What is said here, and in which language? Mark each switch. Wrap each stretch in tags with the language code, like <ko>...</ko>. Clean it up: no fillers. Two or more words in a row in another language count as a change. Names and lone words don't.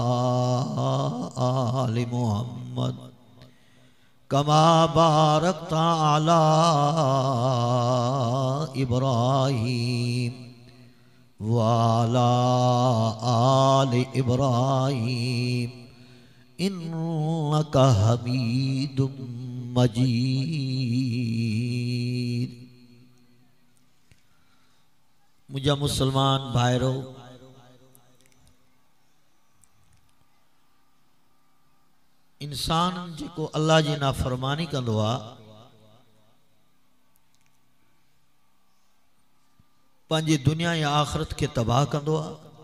<ar>آل محمد كما باركت على إبراهيم وعلى آل إبراهيم إنك حميد مجيد.</ar> <sd>मुझा मुसलमान भाइरो, इंसान जेको अल्लाह जी नाफरमानी कंदो आ पंहिंजी दुनिया या आखिरत के तबाह कंदो आ।</sd>